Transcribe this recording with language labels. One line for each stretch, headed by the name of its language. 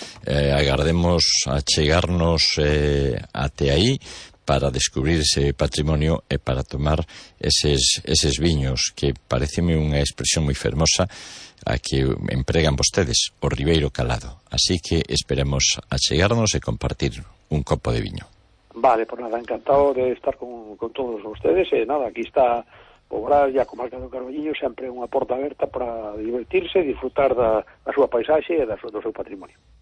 Galician: Agardemos a chegarnos até aí para descubrir ese patrimonio e para tomar eses viños, que pareceme unha expresión moi fermosa a que empregan vostedes, o Ribeiro Calado. Así que esperemos a chegarnos e compartir un copo de viño.
Spanish: Vale, pues nada, encantado de estar con todos ustedes.
Galician: Aquí está Boborás, ya como alcalde do Carballiño, sempre unha porta aberta para divertirse, disfrutar da súa paisaxe e do seu patrimonio.